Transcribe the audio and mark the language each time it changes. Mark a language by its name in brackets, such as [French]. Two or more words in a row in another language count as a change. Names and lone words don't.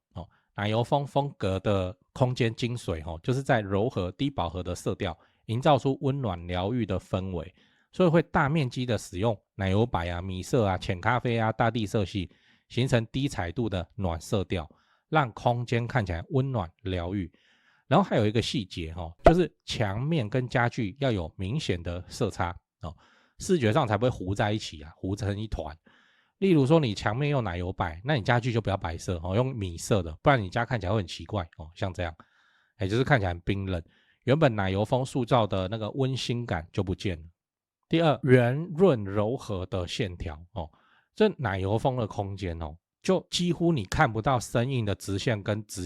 [Chinese] 奶油風風格的空間精髓，就是在柔和低飽和的色調，營造出溫暖療癒的氛圍，所以會大面積的使用奶油白啊、米色啊、淺咖啡啊、大地色系，形成低彩度的暖色調，讓空間看起來溫暖療癒。然後還有一個細節，就是牆面跟家具要有明顯的色差，視覺上才不會糊在一起啊，糊成一團。例如說你牆面用奶油白，那你家具就不要白色，用米色的，不然你家看起来會很奇怪，像這样，就是看起来很冰冷。原本奶油風塑造的那個溫馨感就不見了。第二，圓潤柔和的線條，這奶油風的空間，就幾乎你看不到生硬的直線跟直